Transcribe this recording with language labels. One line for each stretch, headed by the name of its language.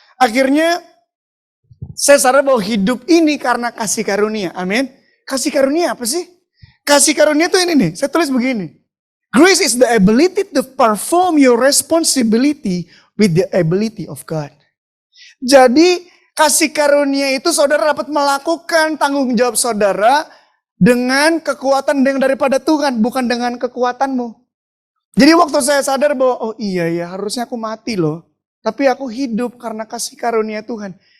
Indonesian: Akhirnya saya sadar bahwa hidup ini karena kasih karunia, amin. Kasih karunia apa sih? Kasih karunia itu ini nih, saya tulis begini.
English: Grace is the ability to perform your responsibility with the ability of God.
Indonesian: Jadi kasih karunia itu saudara dapat melakukan tanggung jawab saudara dengan kekuatan yang daripada Tuhan, bukan dengan kekuatanmu. Jadi waktu saya sadar bahwa, oh iya ya harusnya aku mati loh. Tapi aku hidup karena kasih karunia Tuhan.